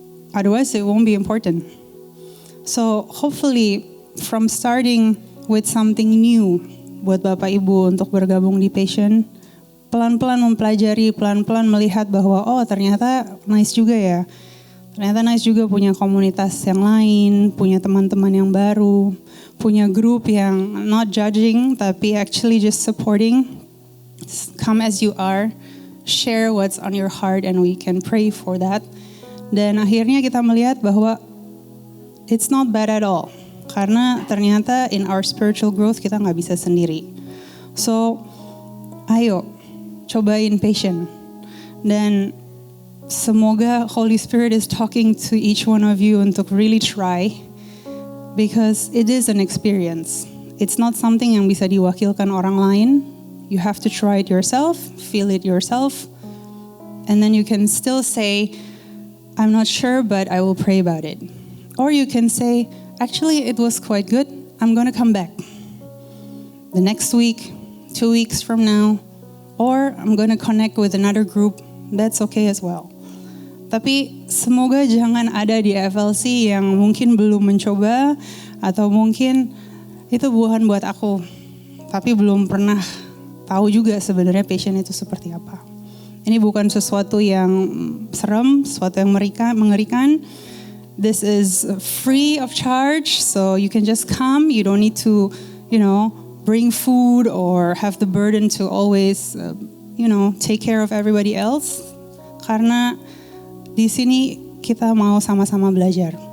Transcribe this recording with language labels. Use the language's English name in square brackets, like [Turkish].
[English] Otherwise it won't be important. So hopefully from starting with something new [Indonesian] buat Bapak Ibu untuk bergabung di Passion, pelan-pelan mempelajari, pelan-pelan melihat bahwa oh ternyata nice juga ya. Ternyata nice juga punya komunitas yang lain, punya teman-teman yang baru, punya grup yang [English] not judging [Indonesian] tapi [English] actually just supporting. Come as you are, share what's on your heart and we can pray for that. [Indonesian] Dan akhirnya kita melihat bahwa [English] it's not bad at all. [Indonesian] Karena ternyata [English] in our spiritual growth [Indonesian] kita gak bisa sendiri. So, ayo cobain Passion. Dan semoga [English] Holy Spirit is talking to each one of you untuk really try. Because it is an experience. It's not something [Indonesian] yang bisa diwakilkan orang lain. [English] You have to try it yourself, feel it yourself. And then you can still say, I'm not sure, but I will pray about it. Or you can say, actually it was quite good. I'm gonna come back. The next week, 2 weeks from now. Or I'm gonna connect with another group. That's okay as well. [Indonesian] Tapi semoga jangan ada di FLC yang mungkin belum mencoba atau mungkin itu bukan buat aku. Tapi belum pernah tahu juga sebenarnya Passion itu seperti apa. Ini bukan sesuatu yang serem, sesuatu yang mengerikan. [English] This is free of charge, so you can just come. You don't need to, bring food or have the burden to always, take care of everybody else. [Indonesian] Karena di sini kita mau sama-sama belajar.